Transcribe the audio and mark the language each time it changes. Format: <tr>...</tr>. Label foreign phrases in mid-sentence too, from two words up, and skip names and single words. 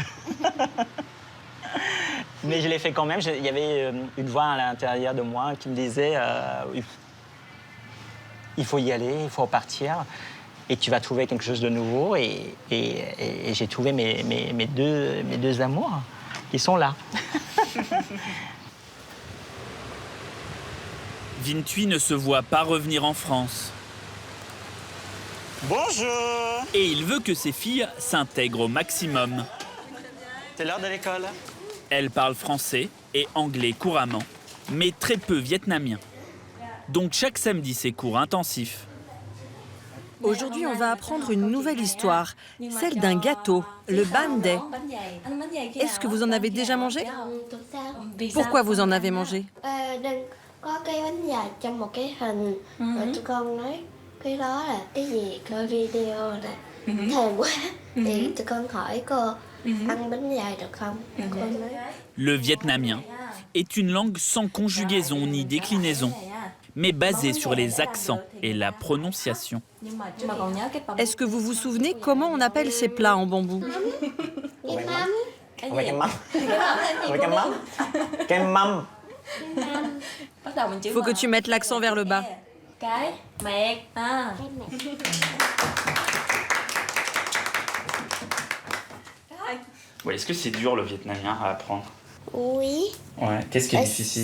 <fr>Mais je l'ai fait quand même, il y avait une voix à l'intérieur de moi qui me disait il faut y aller, il faut partir, et tu vas trouver quelque chose de nouveau, et j'ai trouvé mes deux amours qui sont là. Vinh Thuy ne se voit pas revenir en France. Bonjour! Et il veut que ses filles s'intègrent au maximum. C'est l'heure de l'école. Elles parlent français et anglais couramment, mais très peu vietnamien. Donc chaque samedi, c'est cours intensifs. Aujourd'hui, on va apprendre une nouvelle histoire, celle d'un gâteau, le banh đê. Est-ce que vous en avez déjà mangé? Pourquoi vous en avez mangé?</fr> <vi>Có cái bánh dài trong một cái hình rồi tụi con nói cái đó là cái gì, coi video nè thèm quá thì tụi con hỏi cô ăn bánh dài được không? Cô nói</vi> <fr>Le vietnamien est une langue sans conjugaison ni déclinaison, mais basée sur les accents et la prononciation. Est-ce que vous vous souvenez comment on appelle ces plats en bambou?</fr> <vi>Với cái mắm. Với cái mắm. Cái mắm.</vi> <fr>Faut que tu mettes l'accent vers le bas.</fr> <vi>Cái mẹt.</vi> <fr>Ouais, est-ce que c'est dur le vietnamien à apprendre? oui. Ouais. Qu'est-ce qui est difficile?</fr>